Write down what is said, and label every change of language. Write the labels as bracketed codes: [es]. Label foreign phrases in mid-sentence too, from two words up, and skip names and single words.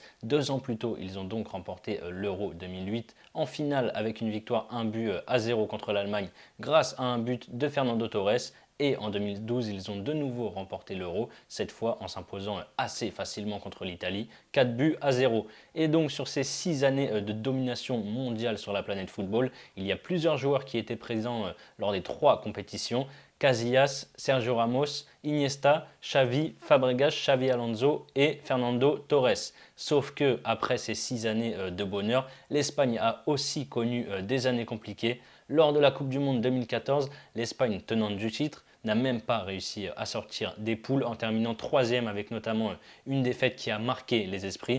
[fr] 2 ans plus tôt, ils ont donc remporté l'Euro 2008 en finale avec une victoire 1-0 contre l'Allemagne grâce à un but de Fernando Torres. Et en 2012, ils ont de nouveau remporté l'Euro, cette fois en s'imposant assez facilement contre l'Italie, 4-0. Et donc sur ces 6 années de domination mondiale sur la planète football, il y a plusieurs joueurs qui étaient présents lors des 3 compétitions. Casillas, Sergio Ramos, Iniesta, Xavi, Fabregas, Xavi Alonso et Fernando Torres. Sauf que après ces 6 années de bonheur, l'Espagne a aussi connu des années compliquées. Lors de la Coupe du Monde 2014, l'Espagne tenante du titre n'a même pas réussi à sortir des poules en terminant 3e avec notamment une défaite qui a marqué les esprits.